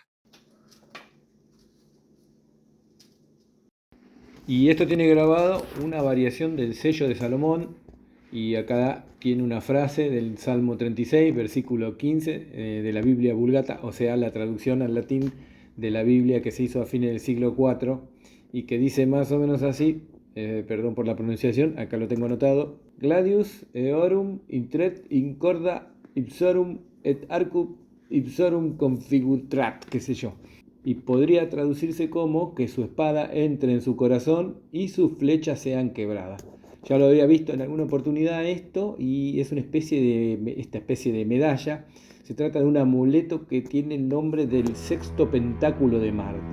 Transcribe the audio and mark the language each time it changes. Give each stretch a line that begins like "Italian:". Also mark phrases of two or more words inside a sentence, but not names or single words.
Spanish: Y esto tiene grabado una variación del sello de Salomón, y acá tiene una frase del Salmo 36, versículo 15 de la Biblia Vulgata, o sea, la traducción al latín de la Biblia que se hizo a fines del siglo IV y que dice más o menos así, perdón por la pronunciación, acá lo tengo anotado:
Latin: Gladius eorum intret incorda ipsorum et arcum ipsorum configurat,
Spanish: qué sé yo. Y podría traducirse como que su espada entre en su corazón y sus flechas sean quebradas. Ya lo había visto en alguna oportunidad esto, y es esta especie de medalla. Se trata de un amuleto que tiene el nombre del sexto pentáculo de Marte.